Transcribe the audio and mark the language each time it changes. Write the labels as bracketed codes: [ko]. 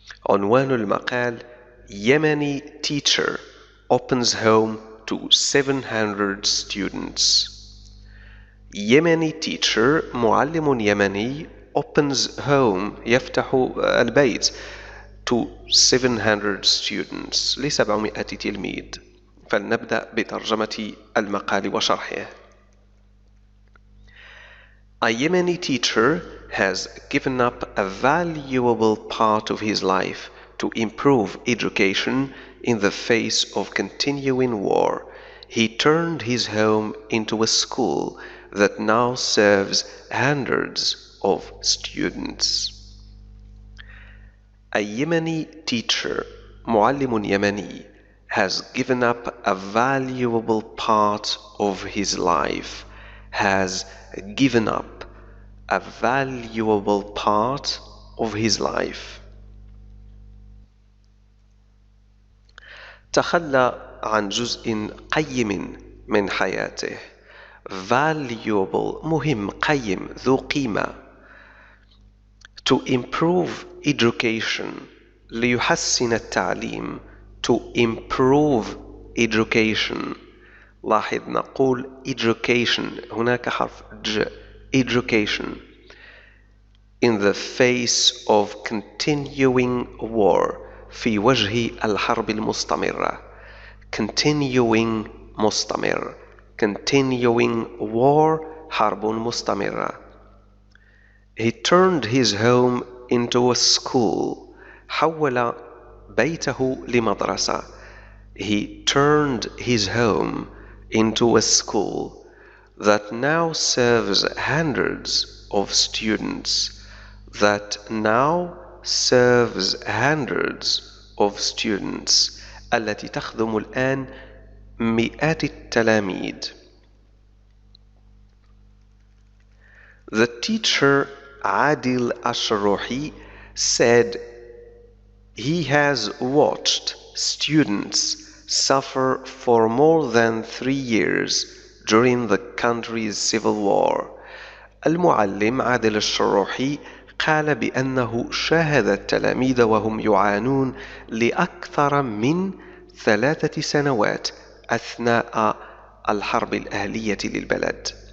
[ar] عنوان المقال: [en] Yemeni teacher opens home to 700 students. Yemeni teacher [ar] معلم يمني [en] opens home [ar] يفتح البيت [en] to 700 students [ar] ل700 تلميذ. فلنبدأ بترجمة المقال وشرحه. [en] A Yemeni teacher has given up a valuable part of his life to improve education in the face of continuing war. He turned his home into a school that now serves hundreds of students. A Yemeni teacher, [ar] معلم يمني, [en] has given up a valuable part of his life, has given up a valuable part of his life. [ar] تخلى عن جزء قيم من حياته. Valuable مهم، قيم، ذو قيمة. [en] To improve education [ar] ليحسن التعليم. [en] To improve education. [ar] لاحظ نقول education، هناك حرف ج. [en] Education. In the face of continuing war. [ar] في وجه الحرب المستمرة. [en] Continuing مستمر. Continuing war [ar] حرب مستمرة. [en] He turned his home into a school. [ar] حول بيته لمدرسة. [en] He turned his home into a school that now serves hundreds of students. That now serves hundreds of students. [ar] التي تخدم الآن مئات التلاميذ. [en] The teacher Adil Ashruhi said he has watched students suffer for more than 3 years during the country's civil war. [ar] المعلم عادل الشروحي قال بأنه شاهد التلاميذ وهم يعانون لأكثر من 3 سنوات أثناء الحرب الأهلية للبلد.